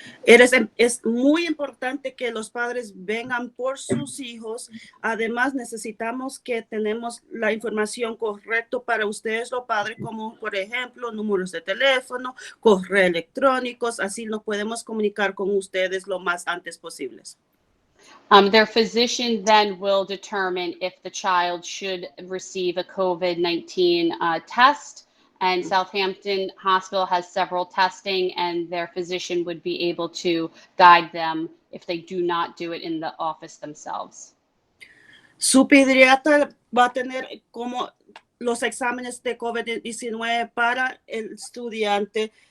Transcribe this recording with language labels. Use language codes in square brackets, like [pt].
[es] Es muy importante que los padres vengan por sus hijos. Además, necesitamos que tenemos la información correcta para ustedes, los padres, como por ejemplo números de teléfono, correo electrónicos. Así nos podemos comunicar con ustedes lo más antes posible. [en] Their physician then will determine if the child should receive a COVID-19 test. And Southampton Hospital has several testing, and their physician would be able to guide them if they do not do it in the office themselves. [es] Su pediatra va a tener como los exámenes de COVID-19 para el estudiante.